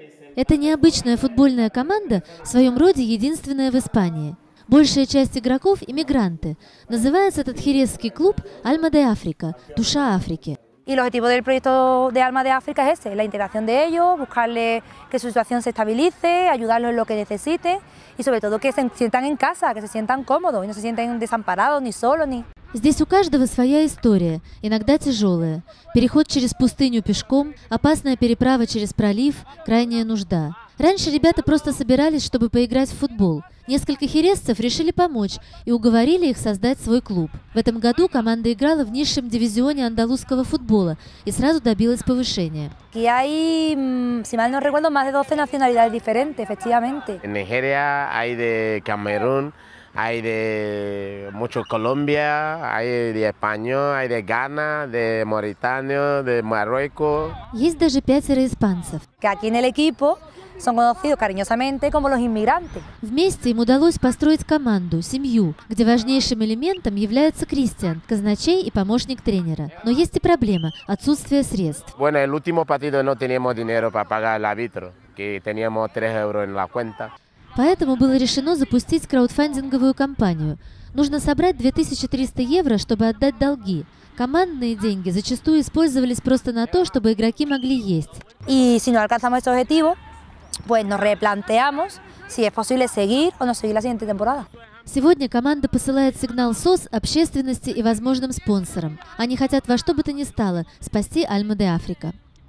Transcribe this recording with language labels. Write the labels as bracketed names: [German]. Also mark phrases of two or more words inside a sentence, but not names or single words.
[Russian] Это необычная футбольная команда, в своем роде единственная в Испании. Большая часть игроков – иммигранты. Называется этот хересский клуб «Альма де Африка» – «Душа Африки». [Spanish] Y el objetivo del proyecto de Alma de África es ese, la integración de ellos, buscarles que su situación se estabilice, ayudarlos en lo que necesiten y sobre todo que se sientan en casa, que se sientan cómodos y no se sienten desamparados ni solos ni... [Russian] Здесь у каждого своя история, иногда тяжелая. Переход через пустыню пешком, опасная переправа через пролив, крайняя нужда. Раньше ребята просто собирались, чтобы поиграть в футбол. Несколько хересцев решили помочь и уговорили их создать свой клуб. В этом году команда играла в низшем дивизионе андалузского футбола и сразу добилась повышения. [Spanish] Aquí hay, si mal no recuerdo, más de 12 nacionalidades diferentes, efectivamente. En Nigeria hay de Camerún, hay de mucho Colombia, hay de Español, hay de Ghana, de Mauritania, de Marruecos. [Russian] Есть даже 5 испанцев. [Spanish] Que aquí en el equipo son conocidos cariñosamente como los inmigrantes. [Russian] Вместе им удалось построить команду, семью, где важнейшим элементом является Кристиан, казначей и помощник тренера. Но есть и проблема – отсутствие средств. [Spanish] Bueno, el último partido no teníamos dinero para pagar el árbitro, que teníamos 3 euros en la cuenta. [Russian] Поэтому было решено запустить краудфандинговую кампанию. Нужно собрать 2300 евро, чтобы отдать долги. Командные деньги зачастую использовались просто на то, чтобы игроки могли есть. [Spanish] Y si no alcanzamos este objetivo, pues nos replanteamos si es posible seguir o no seguir la siguiente temporada. [Russian] Сегодня команда посылает сигнал СОС общественности и возможным спонсорам. Они хотят во что бы то ни стало спасти Альма де Африка.